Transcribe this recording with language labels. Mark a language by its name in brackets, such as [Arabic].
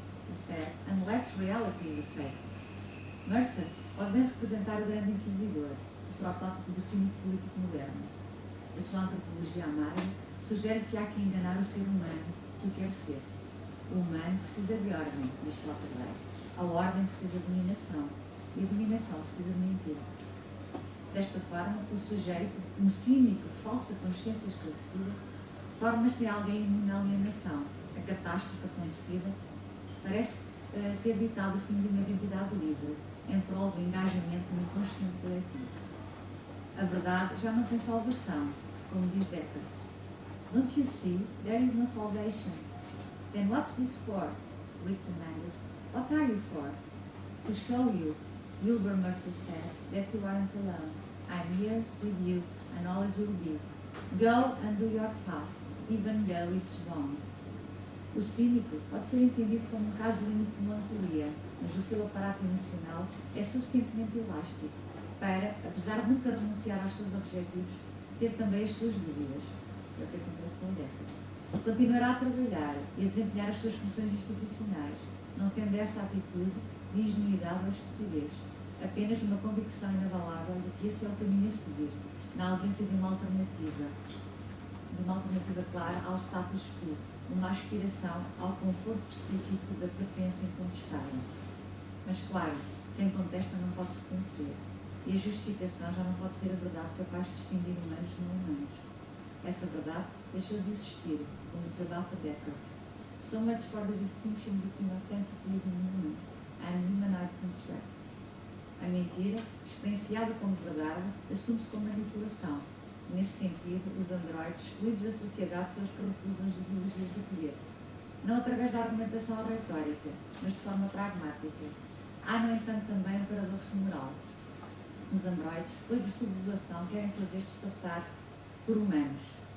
[English] he said, unless reality is a fact. [Portuguese] Mercer pode bem representar o grande inquisidor, o protótipo do cínico político moderno. A sua antropologia amarga sugere que há que enganar o ser humano que o quer ser. O humano precisa de ordem, diz Sloterdijk. A ordem precisa de dominação. E a dominação precisa de mentira. Desta forma, o sujeito, um cínico de falsa consciência esclarecida, torna-se alguém imune à alienação. A catástrofe acontecida parece ter ditado o fim de uma identidade livre, em prol do engajamento no inconsciente coletivo. A verdade já não tem salvação, como diz Descartes. [English] Don't you see, there is no salvation. Then what's this for? Rick demanded. What are you for? To show you, Wilbur Mercer said, that you aren't alone. I'm here with you and always will be. Go and do your task, even though it's wrong. [Portuguese] O cínico pode ser entendido como um caso limite de melancolia, mas o seu aparato emocional é suficientemente elástico para, apesar de nunca renunciar aos seus objetivos, ter também as suas dúvidas. É o que acontece com o Descartes. Continuará a trabalhar e a desempenhar as suas funções institucionais, não sendo essa atitude de ingenuidade ou estupidez, apenas uma convicção inabalável de que esse é o caminho a seguir, na ausência de uma alternativa clara ao status quo, uma aspiração ao conforto psíquico da pertença incontestável. Mas, claro, quem contesta não pode pertencer, e a justificação já não pode ser a verdade capaz de distinguir humanos de não humanos. Essa verdade deixou de existir, como desabafa Descartes. [English] So much for the distinction between authentic living moments and humanoid constructs. [Portuguese] A mentira, experienciada como verdade, assume-se como manipulação. Nesse sentido, os androides, excluídos da sociedade, são os que recusam as ideologias do poder. Não através da argumentação ou retórica, mas de forma pragmática. Há, no entanto, também um paradoxo moral. Os androides, depois da sublevação, querem fazer-se passar por humanos.